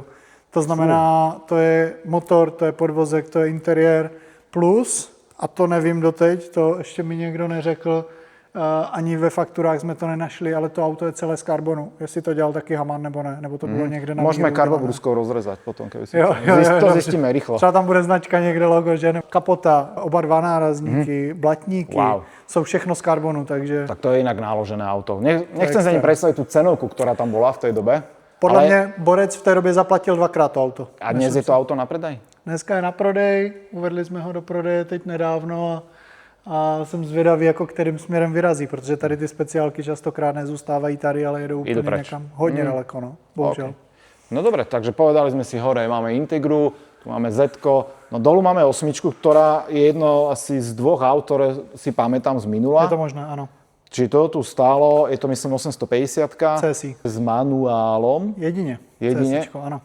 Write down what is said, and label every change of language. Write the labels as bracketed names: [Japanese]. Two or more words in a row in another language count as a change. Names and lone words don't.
[Czech] To znamená, to je motor, to je podvozek, to je interiér, plus, a to nevím doteď, to ještě mi někdo neřekl, ani ve fakturách jsme to nenašli, ale to auto je celé z karbonu. Jestli to dělal taky Haman nebo ne, nebo to bylo někde na [Slovak] Môžeme [Czech] míru [Slovak] karbobruskou rozrezať potom, keby si [Czech] jo. [Slovak] to zistíme rýchlo. [Czech] Třeba tam bude značka někde logo, že ne? Kapota, oba dva nárazníky, blatníky, Wow. jsou všechno z karbonu, takže... [Slovak] Tak to je inak náložené auto. Nechcem si ani predstaviť tú cenovku, ktorá tam bola v tej dobe. [Czech] Podle mě Borec v té době zaplatil dvakrát to auto. [Slovak] A dnes je to auto na predaj? [Czech] Dneska je na prodej, uvedli jsme ho do prodeje teď nedávno a jsem zvědavý, jako kterým směrem vyrazí, protože tady ty speciálky častokrát nezůstávají tady, ale jedou úplně někam hodně daleko, no, bohužel. Okay. [Slovak] No dobre, takže povedali sme si hore, máme Integru, tu máme Z-ko, no dolu máme 8, ktorá je jedno asi z dvoch aut, ktoré si pamätám z minula. [Czech] Je to možné, ano. [Slovak] Čiže to tu stálo, je to myslím 850 CSI. s manuálom. [Czech] Jedině. CSIčko, ano.